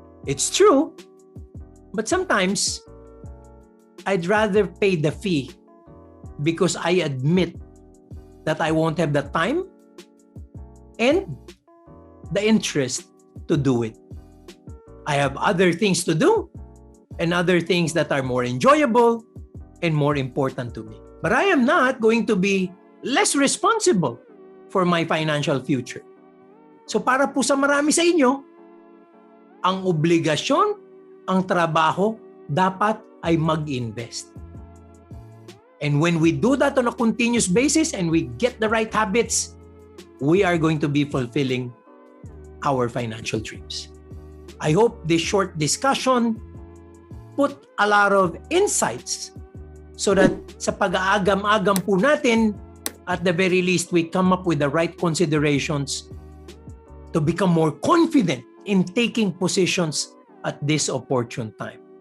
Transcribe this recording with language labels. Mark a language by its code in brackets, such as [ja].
[en] It's true, but sometimes I'd rather pay the fee because I admit that I won't have the time and the interest to do it. I have other things to do and other things that are more enjoyable and more important to me. But I am not going to be less responsible for my financial future. [tl] So para po sa marami sa inyo, ang obligasyon, ang trabaho, dapat ay mag-invest. [en] And when we do that on a continuous basis and we get the right habits, we are going to be fulfilling our financial dreams. I hope this short discussion put a lot of insights so that [tl] sa pag-aagam-agam po natin, [en] at the very least, we come up with the right considerations to become more confident in taking positions at this opportune time.